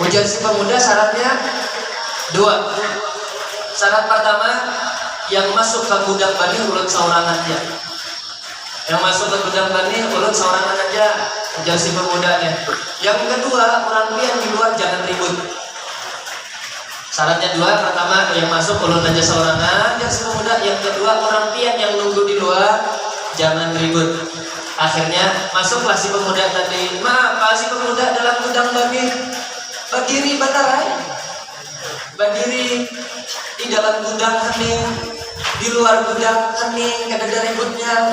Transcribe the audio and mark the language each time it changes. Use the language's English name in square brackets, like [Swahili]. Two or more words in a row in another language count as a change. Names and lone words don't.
[Banjar] Ujar si pemuda syaratnya 2. Syarat pertama, yang masuk ke gudang bani ulut seorangan aja. Yang masuk ke gudang bani ulut seorangan aja. Ujar si pemudanya. Yang kedua, orang pian di luar jangan ribut. Syaratnya 2, pertama yang masuk ulut aja seorangan. Ujar si pemuda. Yang kedua, orang pian yang nunggu di luar jangan ribut. Akhirnya masuklah si pemuda tadi. Maaf, si pemuda dalam gudang bani berdiri batarai. Berdiri di dalam gudang hening, di luar gudang hening, kada ada ributnya.